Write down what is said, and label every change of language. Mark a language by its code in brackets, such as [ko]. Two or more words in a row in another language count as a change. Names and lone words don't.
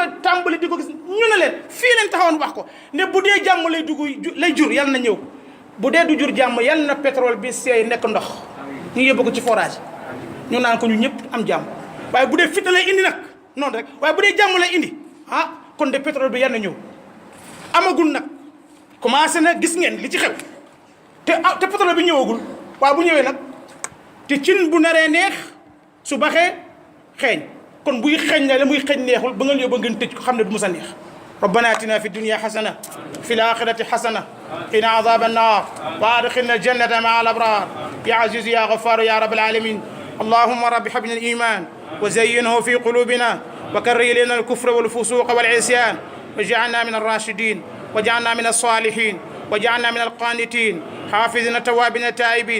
[wo] tàmbali di ko gis ñu ne leen fii leen taxawoon wax ko ne bu dee jàmm lay jur yàlla na ñëw bu dee du jur jàmm yàlla na pétrole bi seey nekk ndox ñu yóbbu ko ci forage ñu naan ko ñu ñëpp am jàmm waaye bu dee fitna lay indi nag noonu rek waaye bu dee jàmm lay indi kon de pétrole bi yàlla na ñëw amagul nag commencé na gis ngeen li ci xew te pétrole bi ñëwagul waaye bu ñëwee nag te cin bu naree neex su baxee xeeñ kon buy xeeñ ne la muy xeeñ neexul ba nga yóbba ngeen tëj ko xam ne du musa neex [ar] ربنا اتنا في الدنيا حسنه في الاخره حسنه قنا عذاب النار وادخلنا الجنه مع الابرار يا عزيز يا غفار يا رب العالمين اللهم رب حبنا الايمان وزينه في قلوبنا وكره الينا الكفر والفسوق والعصيان واجعلنا من الراشدين واجعلنا من الصالحين واجعلنا من القانتين حافظين التوابين التائبين